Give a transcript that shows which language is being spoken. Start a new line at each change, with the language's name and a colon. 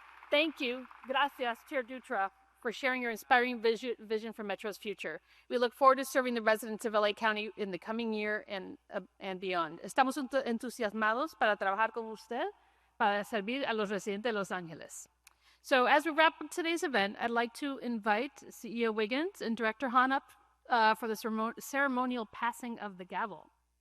English: Thank you. Gracias, Chair Dutra, for sharing your inspiring vision for Metro's future. We look forward to serving the residents of LA County in the coming year and beyond.
Spanish: Estamos entusiasmados para trabajar con usted para servir a los residentes de Los Angeles.
English: So as we wrap up today's event, I'd like to invite CEO Wiggins and Director Hahn up for the ceremonial passing of the gavel.